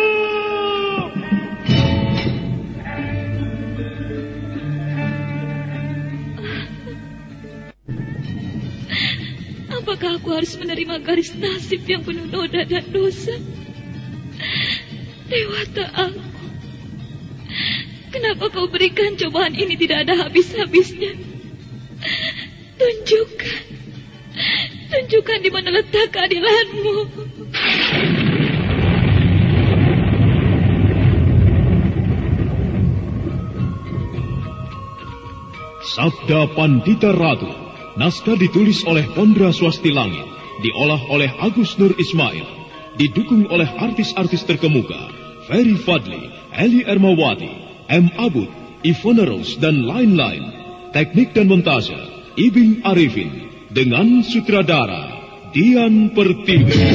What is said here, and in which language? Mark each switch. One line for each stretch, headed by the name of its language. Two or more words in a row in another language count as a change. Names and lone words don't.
Indonesian: Apakah aku harus menerima garis nasib yang penuh noda dan dosa? Dewata aku, kenapa kau berikan cobaan ini tidak ada habis-habisnya? Tunjukkan di mana letak keadilanmu. Sabda Pandita Ratu, naskah ditulis oleh Pondra Swasti Langit, diolah oleh Agus Nur Ismail, didukung oleh artis-artis terkemuka Ferry Fadli, Eli Ermawati, M. Abud, Ivona Rose, dan lain-lain. Teknik dan montase Ibing Arifin, dengan sutradara Dian Pertiwi.